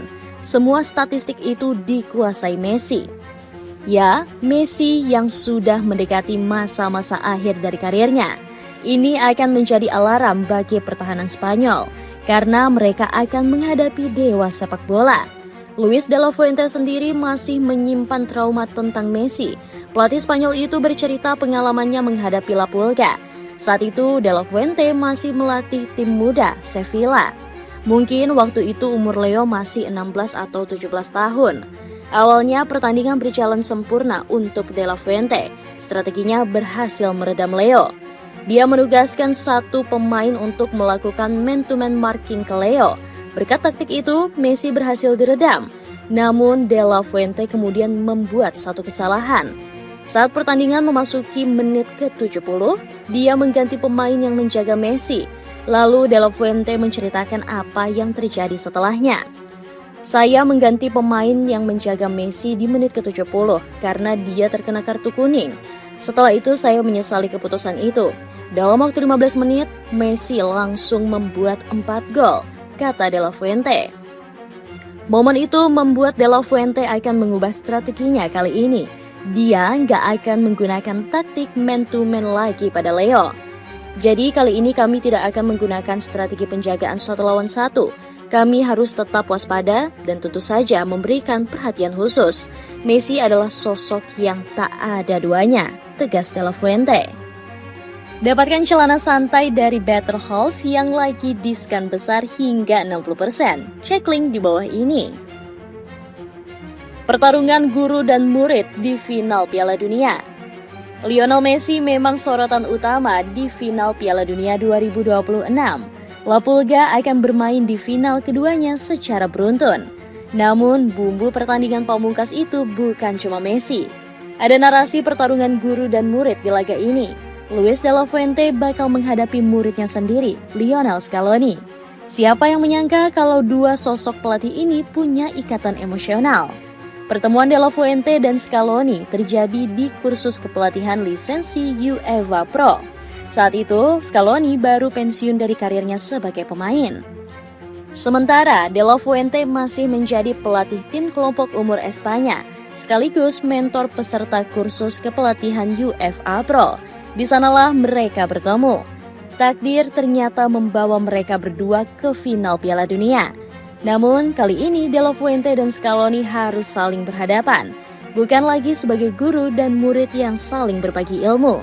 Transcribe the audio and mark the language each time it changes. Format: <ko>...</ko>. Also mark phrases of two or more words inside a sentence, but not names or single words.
<id>Semua statistik itu dikuasai Messi. Ya, Messi yang sudah mendekati masa-masa akhir dari karirnya. Ini akan menjadi alarm bagi pertahanan Spanyol, karena mereka akan menghadapi dewa sepak bola. Luis de la Fuente sendiri masih menyimpan trauma tentang Messi. Pelatih Spanyol itu bercerita pengalamannya menghadapi La Pulga. Saat itu de la Fuente masih melatih tim muda Sevilla. Mungkin waktu itu umur Leo masih 16 atau 17 tahun. Awalnya pertandingan berjalan sempurna untuk de la Fuente. Strateginya berhasil meredam Leo. Dia menugaskan 1 pemain untuk melakukan</id> <en>man-to-man marking</en> <id>ke Leo. Berkat taktik itu, Messi berhasil diredam. Namun de la Fuente kemudian membuat 1 kesalahan. Saat pertandingan memasuki menit ke-70, dia mengganti pemain yang menjaga Messi. Lalu de la Fuente menceritakan apa yang terjadi setelahnya. Saya mengganti pemain yang menjaga Messi di menit ke-70 karena dia terkena kartu kuning. Setelah itu saya menyesali keputusan itu. Dalam waktu 15 menit, Messi langsung membuat 4 gol, kata de la Fuente. Momen itu membuat de la Fuente akan mengubah strateginya kali ini. Dia nggak akan menggunakan taktik man-to-man lagi pada Leo. Jadi kali ini kami tidak akan menggunakan strategi penjagaan 1 lawan 1. Kami harus tetap waspada dan tentu saja memberikan perhatian khusus. Messi adalah sosok yang tak ada duanya, tegas de la Fuente. Dapatkan celana santai dari Better Half yang lagi diskon besar hingga 60%. Cek link di bawah ini. Pertarungan guru dan murid di final Piala Dunia. Lionel Messi memang sorotan utama di final Piala Dunia 2026. La Pulga akan bermain di final keduanya secara beruntun. Namun, bumbu pertandingan pamungkas itu bukan cuma Messi. Ada narasi pertarungan guru dan murid di laga ini. Luis de la Fuente bakal menghadapi muridnya sendiri, Lionel Scaloni. Siapa yang menyangka kalau dua sosok pelatih ini punya ikatan emosional? Pertemuan de la Fuente dan Scaloni terjadi di kursus kepelatihan lisensi UEFA Pro. Saat itu, Scaloni baru pensiun dari karirnya sebagai pemain. Sementara, de la Fuente masih menjadi pelatih tim kelompok umur Espanya, sekaligus mentor peserta kursus kepelatihan UEFA Pro. Di sanalah mereka bertemu. Takdir ternyata membawa mereka berdua ke final Piala Dunia. Namun, kali ini De La Fuente dan Scaloni harus saling berhadapan, bukan lagi sebagai guru dan murid yang saling berbagi ilmu.</id>